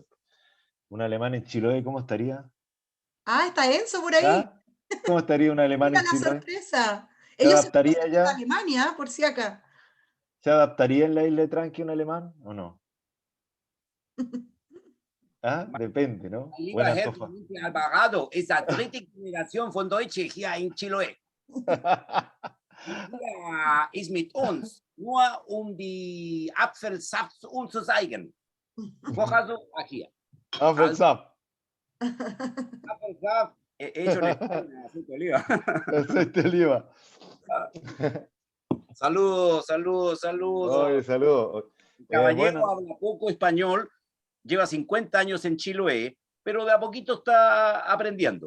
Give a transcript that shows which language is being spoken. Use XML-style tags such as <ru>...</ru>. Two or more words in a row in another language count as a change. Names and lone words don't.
<es>Un alemán en Chiloé, ¿cómo estaría? Ah, está Enzo por ahí. ¿Ah? ¿Cómo estaría un alemán Mira en la Chiloé? sorpresa. ¿Se Ellos se adaptaría conocen en allá? Alemania, por si acá. ¿Se adaptaría en la isla de Tranqui un alemán o no? ¿Ah? Depende, ¿no?</es> <de>Mein lieber</de> <es>Buena</es> <de>Herr</de> <es>Antofa.</es> <de>Clemente Alvarado, ist der dritte Generation von Deutsche hier in Chiloé. Er ist mit uns, nur um die Apfelsaft uns zu zeigen.</de> <es>Coja aquí. Apfelsaft. Apfelsaft hecho en España, aceite de oliva. Aceite de oliva. Saludos, saludos, saludos. Oye, saludos. El caballero Bueno, habla poco español, lleva 50 años en Chiloé, pero de a poquito está aprendiendo.</es>